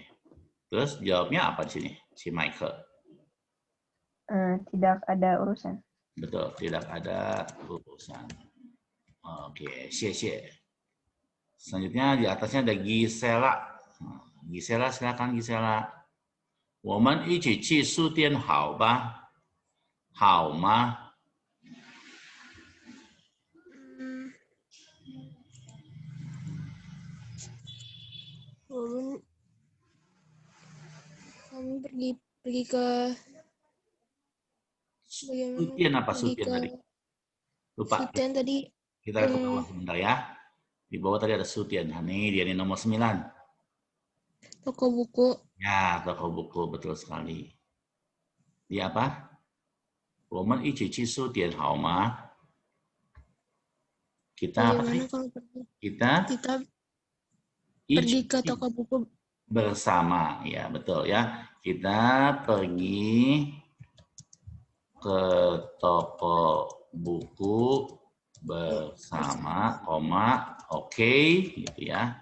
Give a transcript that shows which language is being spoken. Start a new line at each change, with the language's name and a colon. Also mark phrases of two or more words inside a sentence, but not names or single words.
Indonesian: Terus jawabnya apa di sini? Si Michael. Tidak ada urusan. Betul, tidak ada urusan. Oke, xie. Selanjutnya di atasnya ada Gisela. Gisela, silakan Gisela.
Chinese: 我们一起去书店好吧？好吗？
Indonesian: kami pergi ke bagaimana? Sutian apa Pergi Sutian ke tadi? Lupa. Sutian tadi. Kita lihat ke bawah sebentar ya. Di bawah tadi ada Sutian. Nih, dia ini nomor 9. Toko buku. Ya, toko buku. Betul sekali. Dia apa?
Chinese: 我们一起去书店好吗？
Indonesian: Kita apa tadi? Bagaimana kalau pergi? Kita Pergi ke toko buku bersama. Ya, betul ya. Kita pergi ke toko buku bersama, oke, gitu ya.